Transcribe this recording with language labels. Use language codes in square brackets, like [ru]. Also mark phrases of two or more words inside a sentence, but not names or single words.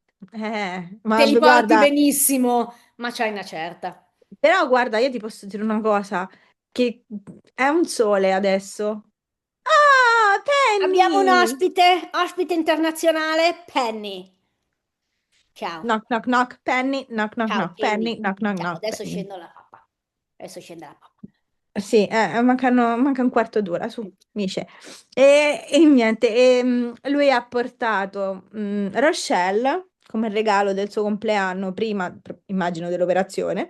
[it] ma Te li porti guarda, benissimo, ma c'hai una certa. però guarda, io ti posso dire una cosa, che è un sole adesso. Ah, Abbiamo un Penny! ospite internazionale, Penny. Ciao. [en] Knock, knock, knock, Penny, knock, knock, [it] Ciao [en] knock, [it] Penny. [en] Penny, knock, knock, [it] Ciao, [en] knock, [it] adesso Penny. scendo la pappa. Adesso scende la pappa. Sì, manca un quarto d'ora, su, Mice. E niente, lui ha portato Rochelle come regalo del suo compleanno, prima, immagino, dell'operazione,